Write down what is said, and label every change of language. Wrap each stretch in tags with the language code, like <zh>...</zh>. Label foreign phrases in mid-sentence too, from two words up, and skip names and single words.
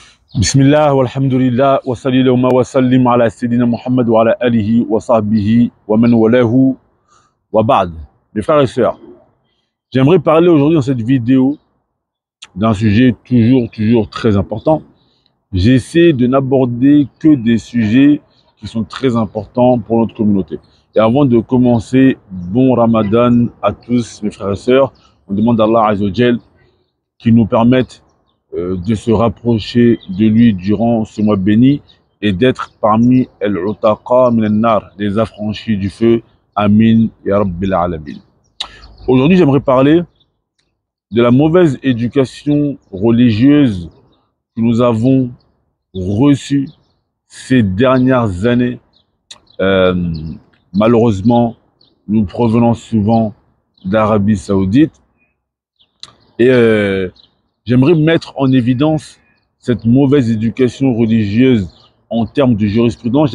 <ar>بسم الله والحمد لله وصلى الله وسلم على سيدنا محمد وعلى آله وصحبه ومن والاه وبعد.</ar> <fr>Mes frères et sœurs, j'aimerais parler aujourd'hui dans cette vidéo d'un sujet toujours très important. J'essaie de n'aborder que des sujets qui sont très importants pour notre communauté. Et avant de commencer, bon Ramadan à tous mes frères et sœurs. On demande à Allah</fr> <ar>عز وجل</ar> <fr>qui nous permette de se rapprocher de lui durant ce mois béni et d'être parmi</fr> <ar>العتقاء من النار,</ar> <fr>les affranchis du feu.</fr> <ar>آمين يا رب العالمين.</ar> <fr>Aujourd'hui, j'aimerais parler de la mauvaise éducation religieuse que nous avons reçue ces dernières années. Malheureusement, nous provenons souvent d'Arabie Saoudite et j'aimerais mettre en évidence cette mauvaise éducation religieuse en termes de jurisprudence.</fr>